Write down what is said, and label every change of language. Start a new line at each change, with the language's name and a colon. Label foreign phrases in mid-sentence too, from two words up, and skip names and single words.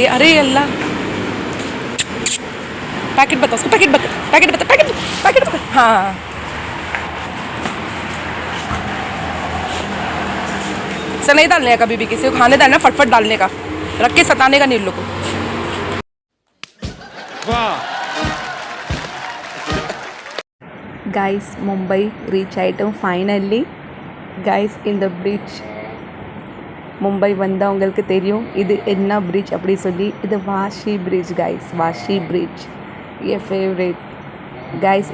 Hindi: अरे अल्लाह, पैकेट बता उसको, पैकेट बता. हाँ, ऐसा नहीं डालने का, कभी भी किसी को खाने डालना फटफट डालने का, रख के सताने का नहीं लोगों को.
Tamil: கைஸ், மும்பை ரீச் ஆகிட்டோம் ஃபைனல்லி கைஸ். இந்த பிரிட்ஜ் மும்பை வந்தவங்களுக்கு தெரியும் இது என்ன பிரிட்ஜ் அப்படி சொல்லி. இது வாஷி பிரிட்ஜ் கைஸ், வாஷி பிரிட்ஜ் என் ஃபேவரேட் கைஸ்.